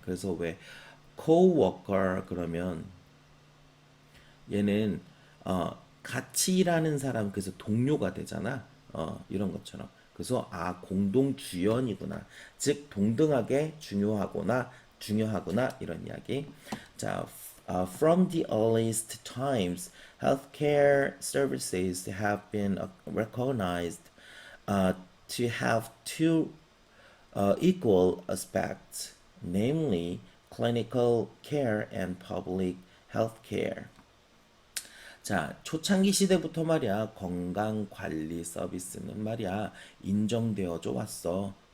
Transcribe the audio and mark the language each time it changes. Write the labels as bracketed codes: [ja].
[ko] 그래서 왜 co-worker 그러면 얘는 같이 일하는 사람 그래서 동료가 되잖아. 이런 것처럼. 그래서 공동 주연이구나. 즉 동등하게 중요하구나 이런 이야기. [en] 자, from the earliest times, healthcare services have been recognized to have two equal aspects, namely clinical care and public health care. [ko] 자, 초창기 시대부터 말이야, 건강관리 서비스는 말이야, 인정되어져 왔어.